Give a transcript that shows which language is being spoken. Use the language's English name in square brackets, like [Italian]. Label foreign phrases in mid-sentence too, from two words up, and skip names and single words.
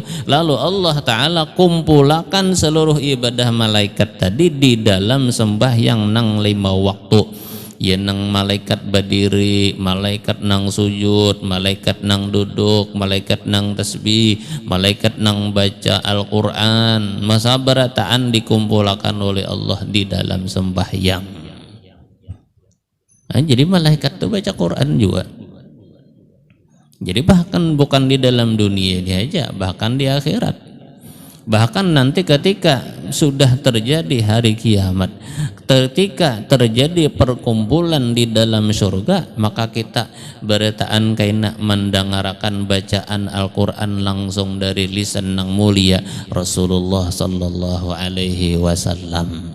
[Banjar] Lalu Allah Taala kumpulakan seluruh ibadah malaikat tadi di dalam sembahyang nang 5 waktu. Ya nang malaikat berdiri, malaikat nang sujud, malaikat nang duduk, malaikat nang tasbih, malaikat nang baca Al-Quran. Masa berataan dikumpulkan oleh Allah di dalam sembahyang. Nah, jadi malaikat itu baca Quran juga. Jadi bahkan bukan di dalam dunia ini aja, bahkan di akhirat. Bahkan nanti ketika sudah terjadi hari kiamat, ketika terjadi perkumpulan di dalam surga, maka kita berataan kaina mendengarkan bacaan Al-Quran langsung dari lisan nang mulia Rasulullah [Arabic] صلى الله عليه وسلم.